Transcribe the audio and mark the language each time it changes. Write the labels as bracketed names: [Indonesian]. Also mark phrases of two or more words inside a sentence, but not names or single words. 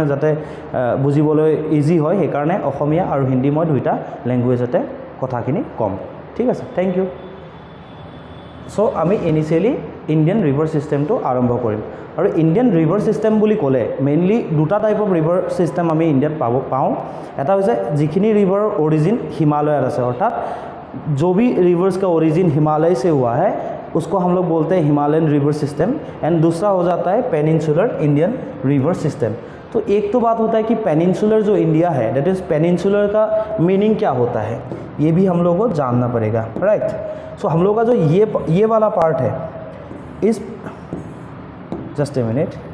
[Assamese] যাতে বুজিবলৈ ইজি হয় সেই কাৰণে অসমীয়া আৰু হিন্দী মই দুইটা ল্যাঙ্গুৱেজতে কথাখিনি কম ঠিক আছে [English] Thank you so [Assamese] আমি [English] initially Indian river [Assamese] সিস্টেমটো আৰম্ভ কৰিম আৰু ইণ্ডিয়ান [English] river system [Assamese] বুলি ক'লে মেইনলি দুটা [English] type of river system [Assamese] আমি ইণ্ডিয়াত পাওঁ এটা হৈছে যিখিনি ৰিভাৰৰ অৰিজিন হিমালয়ত আছে অৰ্থাৎ [Hindi] जो भी रिवर्स का ओरिजिन हिमालय से हुआ है उसको हम लोग बोलते हैं [English] Himalayan river system [Hindi] एंड दूसरा हो जाता है [English] peninsular Indian river system [Hindi] तो एक तो बात होता है कि पेनिनसुलर जो इंडिया है [English] that is peninsular [Hindi] का मीनिंग क्या होता है ये भी हम लोग को जानना पड़ेगा [English] right so [Hindi] हम लोग का जो ये वाला पार्ट है इस [English] just a minute